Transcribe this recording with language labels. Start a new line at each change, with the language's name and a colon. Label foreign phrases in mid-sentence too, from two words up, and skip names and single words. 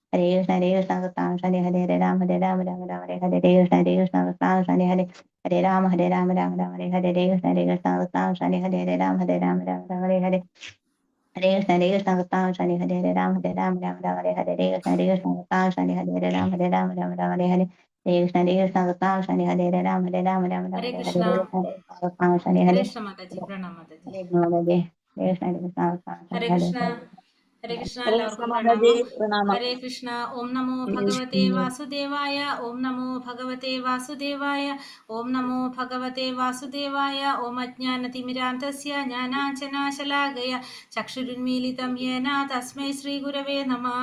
Sanskrit: ഹരേ കൃഷ്ണ കൃഷ്ണ ഹരേ ഹരേ രാമ ഹരേ രാമ രാമ രാമ ഹരേ ഹരേ കൃഷ്ണ കൃഷ്ണ ഹരേ ഹരേ രാമ ഹരേ രാമ രാമ രാമ ഹരേ ഹരേ കൃഷ്ണ കൃഷ്ണ ഹരേ ഹരേ രാമ ഹരേ രാമ രാമ രാമ ഹരേ ഹരേ ഹരേ കൃഷ്ണ കൃഷ്ണ ഹരേ ഹരേ രാമ ഹരേ രാമ രാമ രാമ ഹരേ ഹരേ കൃഷ്ണ കൃഷ്ണ ഹരേ ഹരേ രാമ ഹരേ രാമ രാമ രാമ ഹരേ ഹരേ ഹരേ കൃഷ്ണ കൃഷ്ണ ഹരേ ഹരേ രാമ ഹരേ രാമ രാമ രാമ ഹരേ ഹരേ കൃഷ്ണ. ഹരേ ഹരേ ഹരേ
Malayalam: കൃഷ്ണ മാതാജി, പ്രണാം മാതാജി.
Sanskrit: ഹരേ ഹരേ കൃഷ്ണ. ഹരേ കൃഷ്ണ. ഹരേ കൃഷ്ണ
Malayalam: എല്ലാവർക്കും മാതാജി, പ്രണാമം. പ്രണാമം.
Sanskrit: ഹരേ കൃഷ്ണ. ഓം നമോ ഭഗവതേ വാസുദേവായ. ഓം നമോ ഭഗവതേ വാസുദേവായ. ഓം നമോ ഭഗവതേ വാസുദേവായ. ഓം അജ്ഞാനതിമിരാന്തസ്യ ജ്ഞാനാഞ്ജനാശലാകയ ചക്ഷുരുന്മീലിതം യേന തസ്മൈ ശ്രീഗുരവേ നമഃ.